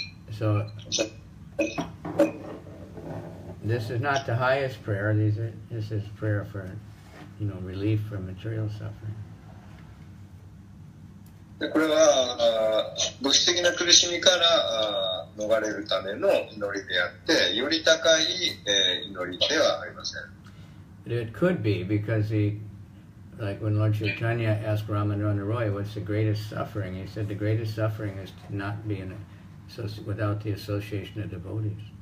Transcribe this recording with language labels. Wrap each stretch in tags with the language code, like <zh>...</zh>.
<en>So this is not the highest prayer. This is prayer for, relief from material suffering.</en> <ja>でこれは物質的な苦しみから逃れるための祈りであって、より高い祈りではありません。</ja> <en>It could be because like when Lord Chaitanya asked Ramananda Roy, what's the greatest suffering? He said the greatest suffering is to not be without the association of devotees.</en>